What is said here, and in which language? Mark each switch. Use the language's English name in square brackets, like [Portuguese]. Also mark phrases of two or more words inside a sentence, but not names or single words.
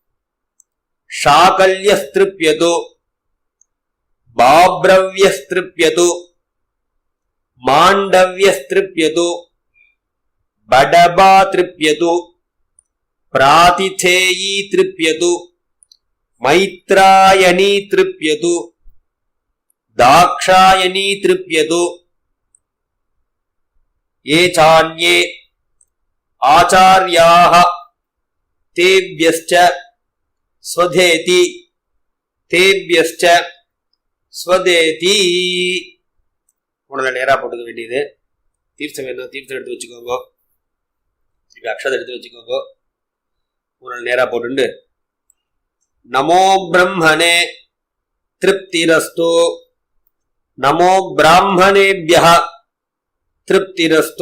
[Sanskrit] शाकल्यस्तृप्यतु बाभ्रव्यस्तृप्यतु माण्डव्यस्तृप्यतु बडबा तृप्यतु प्रातिथेयी तृप्यतु मैत्रायणी तृप्यतु दाक्षायणी तृप्यतु ये चान्ये आचार्याः तेभ्यश्च स्वधेति तेभ्यश्च स्वधेति. [Tamil] உடனே நேரா போட்டுக்க வேண்டியது. தீர்த்தம் வேணும், தீர்த்தம் எடுத்து வச்சுக்கோங்க. அக்ஷதை எடுத்து வச்சுக்கோங்க. உடனே நேரா போட்டு [Sanskrit] नमो ब्रह्मणे तृप्तिरस्तु नमो ब्राह्मणेभ्यः तृप्तिरस्तु